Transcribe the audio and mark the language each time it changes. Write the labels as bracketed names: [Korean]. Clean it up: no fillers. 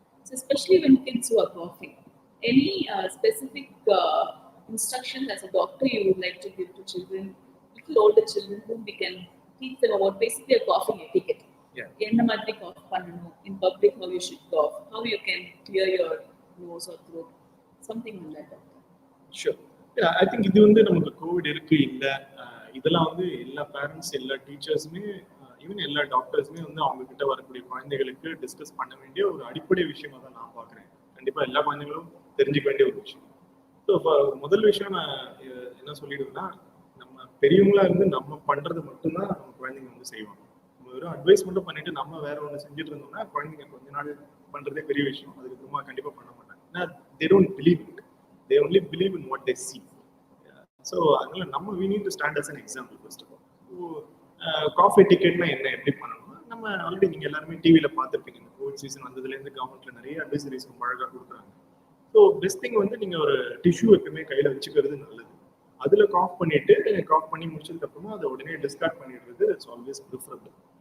[English] So especially when kids who are coughing, any specific instructions as a doctor you would like to give to children, little older children, whom we can teach them about basically a coughing etiquette. [Tamil] என்ன மாதிரி cough பண்ணணும் [English] in public, how you should cough, how you can clear your nose or throat, something like that. Sure. Yeah, I think [Tamil] இது வந்து நமக்கு Covid இருக்கு இல்லை இதெல்லாம் வந்து எல்லா பேரண்ட்ஸ் எல்லா டீச்சர்ஸுமே ஈவன் எல்லா டாக்டர்ஸுமே வந்து அவங்க கிட்ட வரக்கூடிய குழந்தைகளுக்கு டிஸ்கஸ் பண்ண வேண்டிய ஒரு அடிப்படை விஷயமா தான் நான் பார்க்குறேன். கண்டிப்பா எல்லா குழந்தைகளும் தெரிஞ்சுக்க வேண்டிய ஒரு விஷயம். ஸோ முதல் விஷயம் நான் என்ன சொல்லிடுவேன்னா, நம்ம பெரியவங்களா இருந்து நம்ம பண்றது மட்டும்தான் நம்ம குழந்தைங்க வந்து செய்வாங்க. நம்ம வெறும் அட்வைஸ் மட்டும் பண்ணிட்டு நம்ம வேற ஒன்று செஞ்சுட்டு இருந்தோம்னா குழந்தைங்க கொஞ்ச நாள் பண்றதே பெரிய விஷயம், அதுக்கப்புறமா கண்டிப்பா பண்ண மாட்டாங்க. ஏன்னா [English] they don't believe it, they only believe in what they see. So [Tamil] அதனால நம்ம [English] we need to stand as an example first of all. So [Tamil] coffee டிக்கெட்னா என்ன, எப்படி பண்ணணும்னா நம்ம ஆல்ரெடி நீங்கள் எல்லாருமே டிவியில் பார்த்துருப்பீங்க. இந்த கோவிட் சீசன் வந்ததுலேருந்து கவர்மெண்ட்டில் நிறைய அட்வைசரிஸ் ரொம்ப அழகாக கொடுக்குறாங்க. ஸோ பெஸ்ட் திங் வந்து நீங்கள் ஒரு டிஷ்யூ எப்பவுமே கையில் வச்சுக்கிறது நல்லது. அதில் காஃப் பண்ணி முடிச்சதுக்கு அப்புறமா அதை உடனே டிஸ்கார்ட் பண்ணிடுறது இட்ஸ் ஆல்வேஸ் ப்ரிஃபரபிள்.